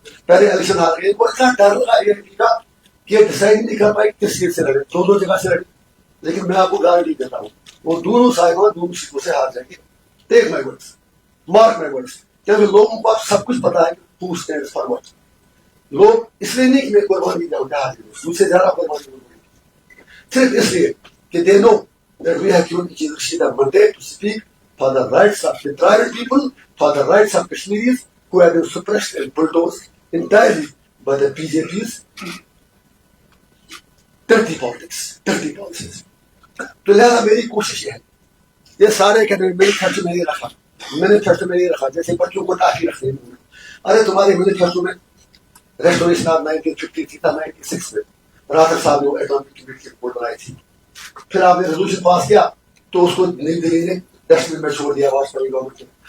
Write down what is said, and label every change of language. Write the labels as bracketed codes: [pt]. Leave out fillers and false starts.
[ur] پہلے الیکشن ہار گئے, وہ اتنا ڈر لگا اے پی کا کہ ڈیسائڈ نہیں کر پائی کس سیٹ سے لڑے. 2 جگہ سے لڑے, لیکن میں آپ کو گارنٹی دیتا ہوں وہ دونوں صاحبان دونوں سیٹوں سے ہار جائیں گے. [en] Take my words, mark my words. [ur] کیونکہ لوگوں کو سب کچھ پتا ہے کہ [en] Who stands for what. [ur] لوگ اس لیے نہیں کہ میں قربانی دوں گا, مجھ سے زیادہ قربانی دوں گی, صرف اس لیے کہ [en] They know that we have given each other the mandate to speak for the rights of the tribal people, for the rights of Kashmiris who have been suppressed and bulldozed entirely by the BJP's dirty politics, dirty policies. [ur] تو لہذا میری کوشش ہے, یہ سارے کہتے ہیں manifesto میں نہیں رکھا, مینیفیسٹو میں نہیں رکھا, جیسے بچوں کو ٹاکی رکھتے ہیں. ارے تمہارے مینیفیسٹو میں ریسٹوریشن آف 1953 تھا, 96 میں راجر صاحب نے وہ اٹامک کمیٹی کی رپورٹ بنائی تھی. پھر آپ نے ریزولوشن پاس کیا تو اس کو نئی دلی نے ڈسٹ بن میں چھوڑ دیا واجپئی گورنمنٹ نے.